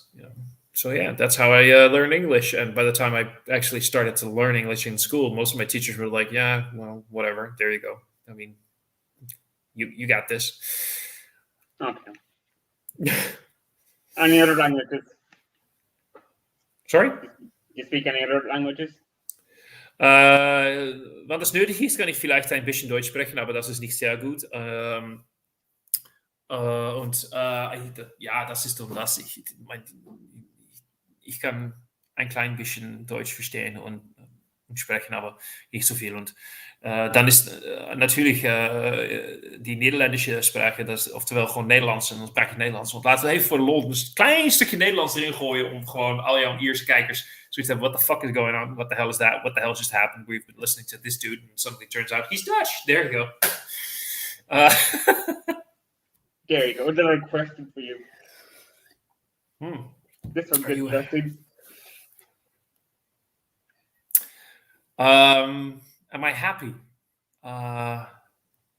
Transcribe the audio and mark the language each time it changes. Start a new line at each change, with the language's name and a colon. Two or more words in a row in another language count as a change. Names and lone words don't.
English: So yeah, that's how I learned English. And by the time I actually started to learn English in school, most of my teachers were like, "Yeah, well, whatever. There you go. I mean, you got this." Okay. Any other languages? Sorry. You speak any other languages?
German: Wenn das nötig ist, kann ich vielleicht ein bisschen Deutsch sprechen, aber das ist nicht sehr gut. Ja, das ist und das. Ich kann ein klein bisschen Deutsch verstehen und sprechen, aber nicht so viel.
Dutch: Und dan is natuurlijk die Nederlandse sprache, dat is oftewel gewoon Nederlands en dan spraak je Nederlands. Want laten we even voor de lol een klein stukje Nederlands erin gooien om gewoon al jouw Ierse kijkers zoiets hebben.
English: What the fuck is going on? What the hell is that? What the hell just happened? We've been listening to this dude and suddenly turns out he's Dutch. There you go. There you go. Another question for you. This one's interesting. Am I happy?